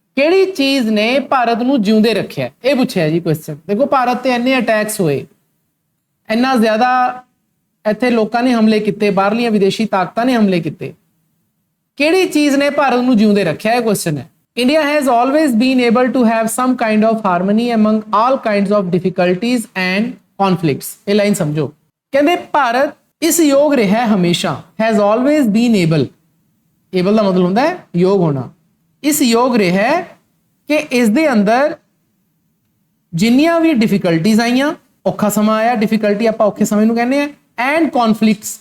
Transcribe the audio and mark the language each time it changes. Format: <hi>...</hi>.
<pa>ਕਿਹੜੀ ਚੀਜ਼ ਨੇ ਭਾਰਤ ਨੂੰ ਜਿਉਂਦੇ ਰੱਖਿਆ, ਇਹ ਪੁੱਛਿਆ ਜੀ ਕੁਐਸਚਨ। ਦੇਖੋ ਭਾਰਤ ਤੇ ਇੰਨੇ ਅਟੈਕਸ ਹੋਏ, ਇੰਨਾ ਜ਼ਿਆਦਾ ਇੱਥੇ ਲੋਕਾਂ ਨੇ ਹਮਲੇ ਕੀਤੇ, ਬਾਹਰਲੀਆਂ ਵਿਦੇਸ਼ੀ ਤਾਕਤਾਂ ਨੇ ਹਮਲੇ ਕੀਤੇ। ਕਿਹੜੀ ਚੀਜ਼ ਨੇ ਭਾਰਤ ਨੂੰ ਜਿਉਂਦੇ ਰੱਖਿਆ, ਇਹ ਕੁਐਸਚਨ ਹੈ।</pa> <en>India has always been able to have some kind of harmony among all kinds of difficulties and conflicts।</en> <pa>ਇਹ ਲਾਈਨ ਸਮਝੋ। ਕਹਿੰਦੇ ਭਾਰਤ ਇਸ ਯੋਗ ਰਿਹਾ ਹਮੇਸ਼ਾ,</pa> <en>has always been able</en> <pa>ਦਾ ਮਤਲਬ ਹੁੰਦਾ ਹੈ ਯੋਗ ਹੋਣਾ। ਇਸ ਯੋਗ ਰਿਹਾ ਕਿ ਇਸ ਦੇ ਅੰਦਰ ਜਿੰਨੀਆਂ ਵੀ ਡਿਫਿਕਲਟੀਜ਼ ਆਈਆਂ, ਔਖਾ ਸਮਾਂ ਆਇਆ, ਡਿਫਿਕਲਟੀ ਆਪਾਂ ਔਖੇ ਸਮੇਂ ਨੂੰ ਕਹਿੰਦੇ ਆ, ਐਂਡ ਕੌਨਫਲਿਕਟਸ।</pa>